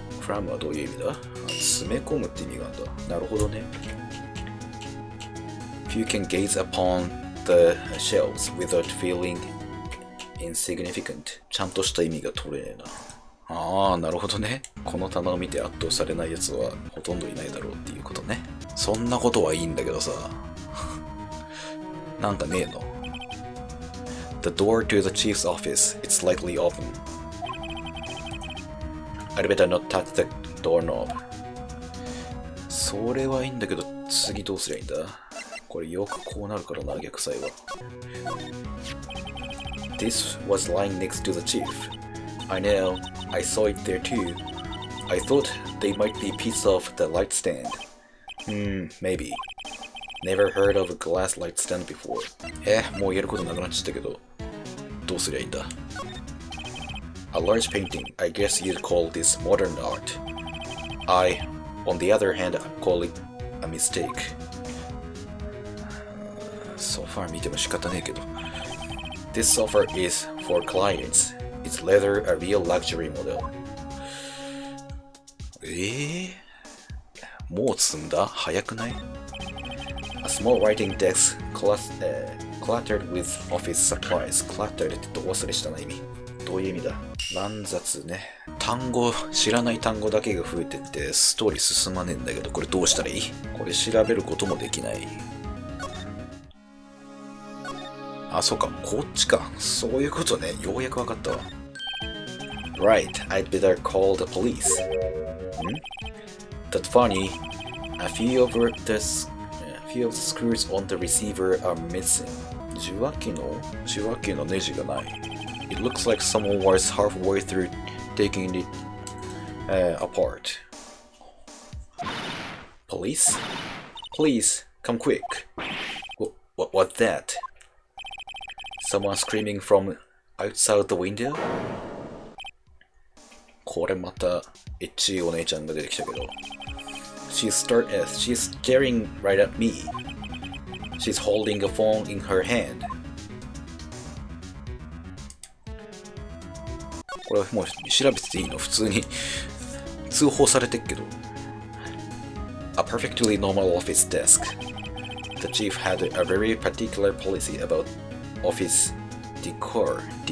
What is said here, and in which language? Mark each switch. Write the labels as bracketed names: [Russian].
[Japanese] cram はどういう意味だ？詰め込むって意味があるんだ。なるほどね。 [English] If you can gaze upon the shelves without feeling insignificant [Japanese] ちゃんとした意味が取れねえな。ああ、なるほどね。この棚を見て圧倒されない奴はほとんどいないだろうっていうことね。そんなことはいいんだけどさ。なんかねえの。 [English] The door to the chief's office, it's slightly open. I'd better not touch the doorknob. [Japanese] それはいいんだけど、次どうすりゃいいんだ？これよくこうなるからな、逆サイは。 [English] This was lying next to the chief. I know, I saw it there too. I thought they might be a piece of the light stand. Maybe. Never heard of a glass light stand before. [Japanese] もうやることなくなっちゃったけど、どうすりゃいいんだ？ [English] A large painting, I guess you'd call this modern art. I, on the other hand, call it a mistake. [Japanese] ソファー見ても仕方ねえけど。 [English] This sofa is for clients. It's leather, a real luxury model. [Japanese] もう積んだ？早くない？ [English] A small writing desk cluttered with office supplies. [Japanese] Cluttered ってど忘れしたな意味。どういう意味だ？乱雑ね。単語、知らない単語だけが増えてってストーリー進まねえんだけど、これどうしたらいい？これ調べることもできない。あ、そうか。こっちか。そういうことね。ようやくわかったわ。 [English] Right, I'd better call the police. That's funny. A few of the screws on the receiver are missing. [Japanese] 受話器のネジがない。 [English] It looks like someone was halfway through taking it apart. Police? Please, come quick. What's that? Someone screaming from outside the window? [Japanese] これまたエッチいお姉ちゃんが出てきたけど [English] She's staring right at me. She's holding a phone in her hand. [Japanese] これもう調べてていいの？普通に通報されてっけど [English] A perfectly normal office desk. The chief had a very particular policy about office decor.